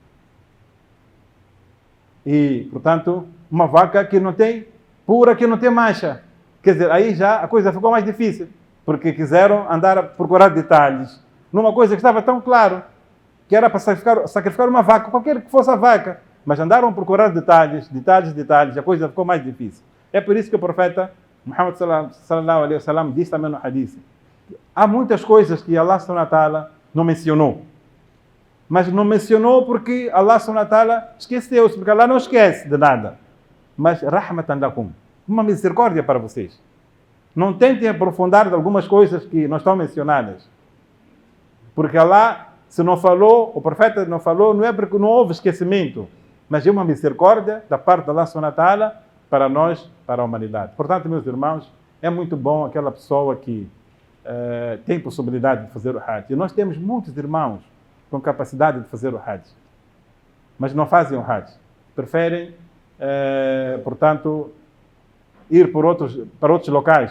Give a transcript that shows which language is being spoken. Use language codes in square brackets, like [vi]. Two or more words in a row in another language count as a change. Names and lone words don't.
[pt] E, portanto, uma vaca que não tem, pura, que não tem mancha. Quer dizer, aí já a coisa ficou mais difícil, porque quiseram andar a procurar detalhes numa coisa que estava tão claro, que era para sacrificar uma vaca, qualquer que fosse a vaca. Mas andaram a procurar detalhes, a coisa ficou mais difícil. É por isso que o profeta Muhammad [ar] صلى الله عليه وسلم [pt] disse também no hadith, há muitas coisas que [ar] الله سبحانه وتعالى [pt] não mencionou. Mas não mencionou porque [ar] الله سبحانه وتعالى [pt] esqueceu-se, porque Allah não esquece de nada. Mas [ar] رحمة لكم, [pt] uma misericórdia para vocês. Não tentem aprofundar de algumas coisas que não estão mencionadas. Porque Allah, se não falou, o profeta não falou, não é porque não houve esquecimento, mas é uma misericórdia da parte de [ar] الله سبحانه وتعالى [pt] para nós, para a humanidade. Portanto, meus irmãos, é muito bom aquela pessoa que tem possibilidade de fazer o Hajj. E nós temos muitos irmãos com capacidade de fazer o Hajj, mas não fazem o Hajj. Preferem, portanto, ir para outros locais.